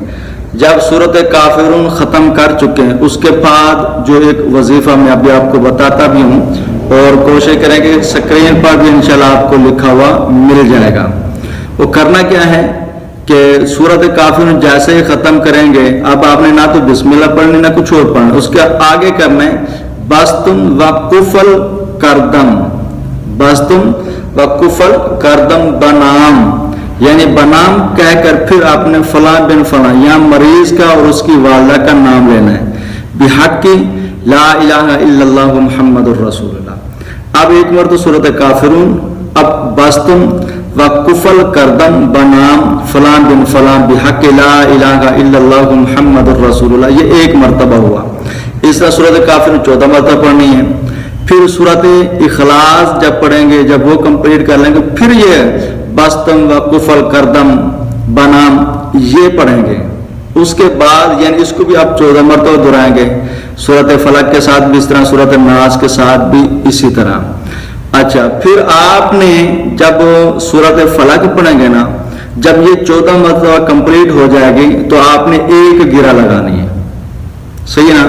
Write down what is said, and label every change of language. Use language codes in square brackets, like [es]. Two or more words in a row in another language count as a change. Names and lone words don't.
[ur] جب سورۃ کافرون ختم کر چکے ہیں اس کے بعد جو ایک وظیفہ میں ابھی آپ کو بتاتا بھی ہوں، اور کوشش کریں کہ اسکرین پر بھی انشاءاللہ آپ کو لکھا ہوا مل جائے گا۔ وہ کرنا کیا ہے کہ سورۃ کافرون جیسے ہی ختم کریں گے، اب آپ نے نہ تو [ar] بسم اللہ [ur] پڑھنی نہ کچھ اور پڑھنا، اس کے آگے کرنا ہے [fa] بستم و کفل کردم، بستم و کفل کردم بنام، [ur] یعنی بنام کہہ کر پھر آپ نے فلاں بن فلاں، یہاں مریض کا اور اس کی والدہ کا نام لینا ہے، [ar] بحق لا الہ الا اللہ محمد الرسول اللہ۔ [ur] اب ایک مرتبہ سورۃ کافرون، اب [fa] بستم وقفل کردم بنام [ur] فلان بن فلان [ar] بحق لا الہ الا اللہ محمد الرسول اللہ، [ur] یہ ایک مرتبہ ہوا۔ اس طرح سورۃ کافر 14 مرتبہ پڑھنی ہے۔ پھر سورۃ اخلاص جب پڑھیں گے، جب وہ کمپلیٹ کر لیں گے، پھر یہ [fa] بستم وقفل کردم بنام [ur] یہ پڑھیں گے۔ اس کے بعد یعنی اس کو بھی آپ 14 مرتبہ دہرائیں گے، سورۃ فلق کے ساتھ بھی اس طرح، سورۃ الناس کے ساتھ بھی اسی طرح۔ اچھا، پھر آپ نے جب سورۃ فلق پڑھیں گے نا، جب یہ 14 مرتبہ کمپلیٹ ہو جائے گی تو آپ نے ایک گرہ لگانی ہے، صحیح نا؟